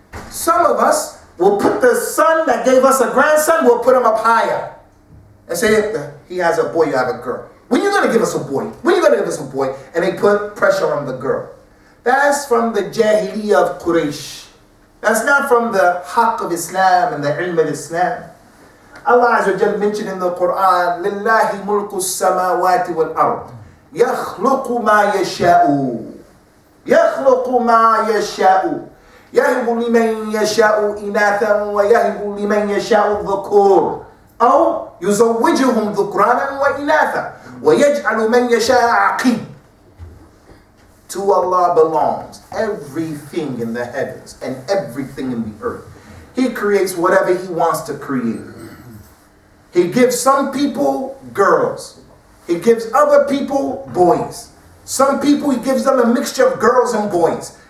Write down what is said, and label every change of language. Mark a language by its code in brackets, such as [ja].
[en] Some of us will put the son that gave us a grandson, we'll put him up higher. And say, he has a boy, you have a girl. When are you going to give us a boy? When are you going to give us a boy? And they put pressure on the girl. That's from the Jahiliyyah of Quraysh. That's not from the Haqq of Islam and the Ilm of Islam. Allah Azza wa Jal mentioned in the Quran, [ar] لِلَّهِ مُلْكُ السَّمَاوَاتِ وَالْأَرْضِ يَخْلُقُ مَا يَشَاءُ يَخْلُقُ مَا يَشَاءُ يَهِبُ لِمَنْ يَشَاءُ إِنَاثًا وَيَهِبُ لِمَنْ يَشَاءُ الذُّكُورَ أو يزوجهم ذكرانا وإناثا ويجعل من يشاء عقيم. [en] To Allah belongs everything in the heavens and everything in the earth. He creates whatever He wants to create. He gives some people girls. He gives other people boys. Some people He gives them a mixture of girls and boys.